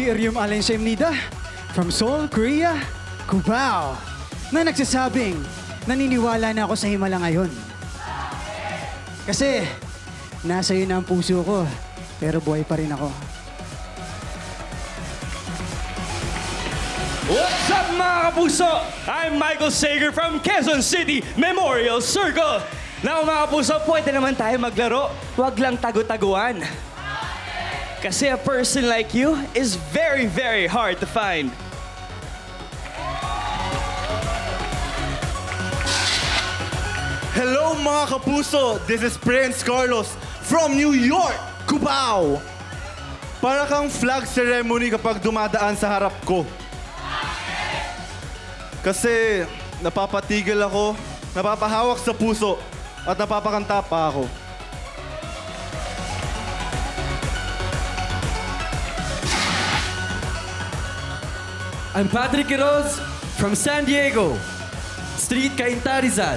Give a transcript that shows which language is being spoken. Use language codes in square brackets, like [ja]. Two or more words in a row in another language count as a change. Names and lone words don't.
[tl] Irium Allen Nida from Seoul, Korea, Cubao, na nagsasabing naniniwala na ako sa himala ngayon. Kasi nasa iyo na ang puso ko, pero buhay pa rin ako. [en] What's up [tl] mga kapuso? [en] I'm Michael Sager from Quezon City Memorial Circle. [tl] Now mga kapuso, pwede naman tayo maglaro. Huwag lang tagu-taguan. [en] Kasi a person like you is very, very hard to find. [tl] Hello mga kapuso! [en] This is Prince Carlos from New York, Cubao! [tl] Para kang flag ceremony kapag dumadaan sa harap ko. Kasi napapatigil ako, napapahawak sa puso, at napapakanta pa ako. [en] I'm Patrick Quiroz from San Diego, Street Cainta Rizal.